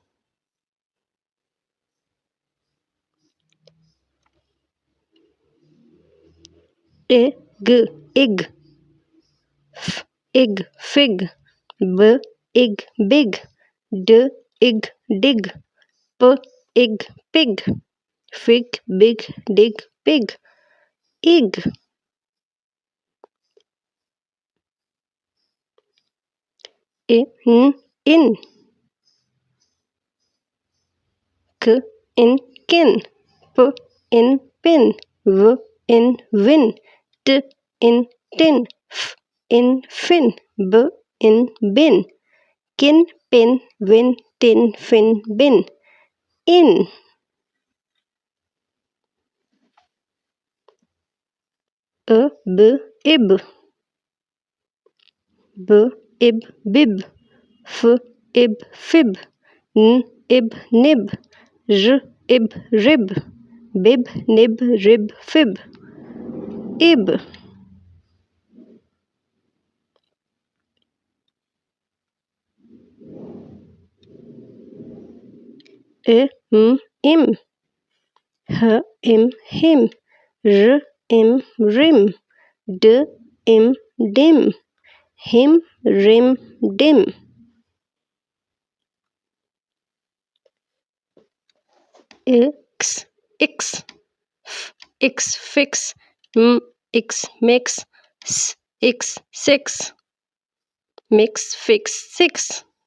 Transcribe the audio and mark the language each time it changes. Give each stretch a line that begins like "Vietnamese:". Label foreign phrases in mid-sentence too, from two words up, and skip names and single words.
English: Ig, ig, ig, fig, b, ig, big, d, ig, dig, p, ig, pig, fig, big, dig, pig, ig. In, k, in, kin, p, in, pin, v, in, win, t, in, tin, f, in, fin, b, in, bin, kin, pin, win, tin, fin, bin, in. B, ib, b, ib, bib, f, ib, fib, n, ib, nib, r, ib, rib, bib, nib, rib, fib, ib. Im, h, im, him, r, im, rim, d, im, dim, him, rim, dim. X, x, f, x, fix, m, x, mix, s, x, six, mix, fix, six.